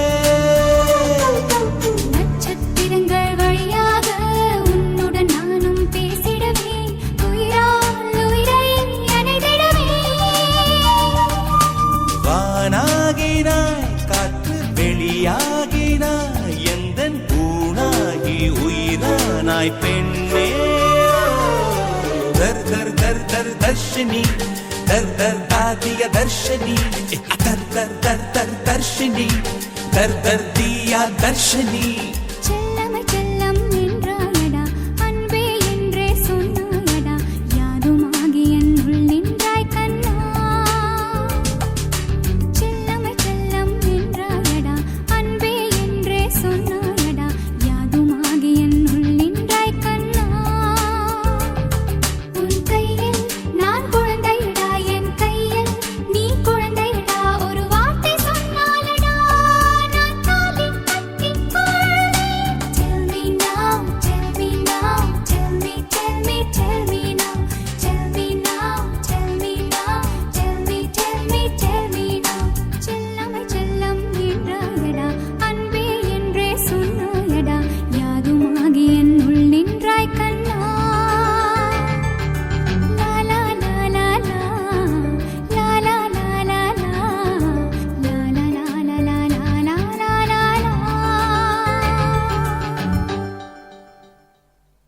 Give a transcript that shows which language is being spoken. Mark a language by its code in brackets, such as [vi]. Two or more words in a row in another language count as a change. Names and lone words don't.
[ta] நட்சத்திரங்கள் வழியாக உன்னுடன் நானும் பேசிடவே உயிரால் உயிரை அணைத்திடவே வானாகினாய் காற்று வெளியாகினாய் எந்தன் பூனாகி உயிரானாய் பெண்ணே [hi] दर दर दर दर दर्शनी दर दर दिया दर्शनी दर दर दर दर दर्शनी दर दर दिया दर्शनी செல்லம செல்லம் என்றாயடா அன்பே என்றே சொன்னாயடா யாதுமாகி என் உள் நின்றாய் கண்ணா செல்லம செல்லம் என்றாயடா அன்பே என்றே சொன்னாயடா யாதுமாகி என் உள் நின்றாய் கண்ணா [ta] உன் கையில் நான் குழந்தையடா என் கையில் நீ குழந்தையடா ஒரு வார்த்தை சொன்னாலடா நான் தாலி கட்டிக் கொள்வேன் [en] Tell me now, tell me now, tell me, tell me, tell me now, tell me now, tell me now, tell me, tell me, tell me now. [ta] செல்லமை செல்லம் என்றாயடா அன்பே என்றே சொன்னாயடா யாதுமாகி என் உள் நின்றாய் கண்ணா லா லா லா லா லா லா லா லா லா லா லா லா லா லா லா லா லா லா லா